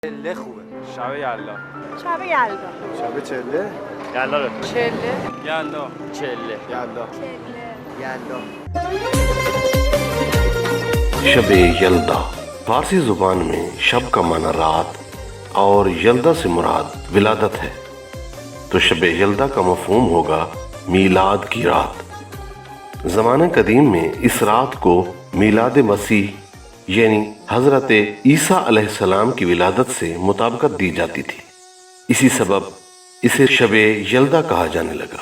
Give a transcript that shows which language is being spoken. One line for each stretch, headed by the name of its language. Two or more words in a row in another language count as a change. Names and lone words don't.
Persian: چله خوبه. شب یلدا. شب یلدا. شب چله. یلدا رو. چله. یلدا. چله. یلدا. یلدا.
Urdu: شب یلدا فارسی زبان میں شب کا معنی رات اور یلدا سے مراد ولادت ہے، تو شب یلدا کا مفہوم ہوگا میلاد کی رات۔ زمانہ قدیم میں اس رات کو میلاد مسیح یعنی حضرت عیسیٰ علیہ السلام کی ولادت سے مطابقت دی جاتی تھی، اسی سبب اسے شب یلدا کہا جانے لگا۔